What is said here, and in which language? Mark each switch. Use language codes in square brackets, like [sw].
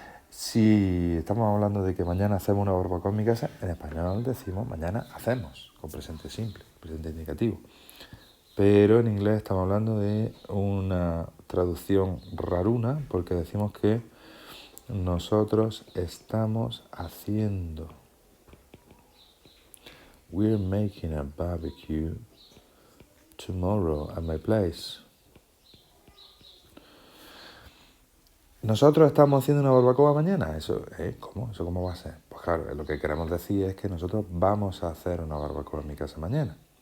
[es] Si estamos hablando de que mañana hacemos una barbacoa en mi casa, en español decimos mañana hacemos, con presente simple, presente indicativo. Pero en inglés estamos hablando de una traducción raruna, porque decimos que nosotros estamos haciendo. [en] We're making a barbecue tomorrow at my place. [es] ¿Nosotros estamos haciendo una barbacoa mañana? Eso, ¿cómo? ¿Eso cómo va a ser? Pues claro, lo que queremos decir es que nosotros vamos a hacer una barbacoa en mi casa mañana.